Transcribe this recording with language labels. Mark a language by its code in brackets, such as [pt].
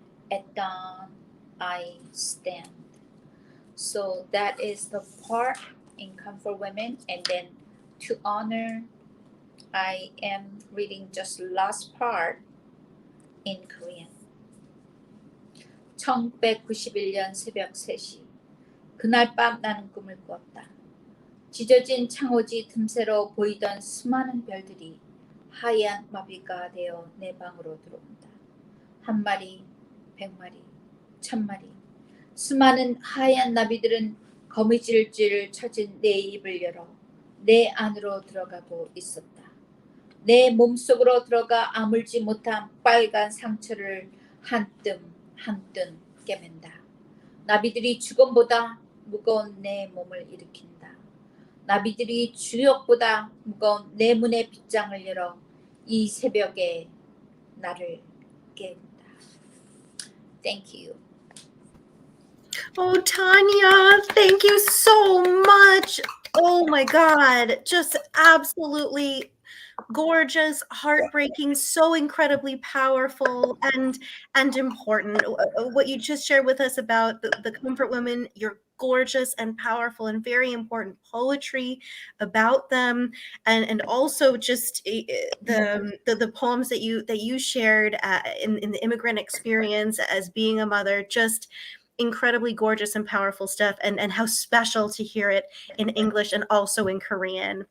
[en] At dawn, I stand. So that is the part in Comfort Women. And then to honor, I am reading just last part in Korean. [ko] 1991년 새벽 3시. 그날 밤 나는 꿈을 꾸었다. 찢어진 창호지 틈새로 보이던 수많은 별들이 하얀 마비가 되어 내 방으로 들어온다. 1마리, 100마리, 1000마리. 수많은 하얀 나비들은 거미줄을 찾은 내 입을 열어 내 안으로 들어가고 있었다. 내 몸속으로 들어가 아물지 못한 빨간 상처를 한 뜸 깨맨다. 나비들이 죽음보다 무거운 내 몸을 일으킨다. 나비들이 주역보다 무거운 내 문의 빗장을 열어 이 새벽에 나를 깨운다. [en] Thank you. Oh, Tanya, thank you so much. Oh my God, just absolutely gorgeous, heartbreaking, so incredibly powerful and important. What you just shared with us about the Comfort Women, your gorgeous and powerful and very important poetry about them, and also just the poems that you shared in the immigrant experience as being a mother, just incredibly gorgeous and powerful stuff, and how special to hear it in English and also in Korean.